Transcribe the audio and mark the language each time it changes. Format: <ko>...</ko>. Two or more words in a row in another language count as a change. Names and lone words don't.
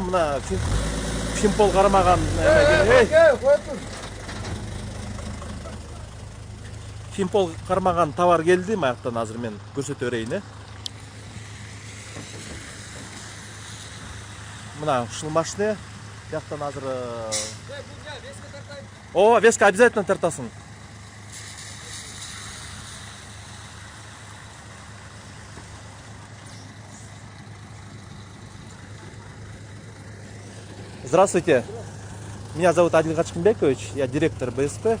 <ky>Мына Финпол кармаган Финпол кармаган товар келди. Маяктан азыр мен көрсөтө берейин. Мына ушул машина. Жактан азыр О,</ky> <ru>веска обязательно</ru> <ky>тартасың.</ky> <ru>Здравствуйте. Меня зовут Адиль Гачкинбекович, я директор БСП.</ru>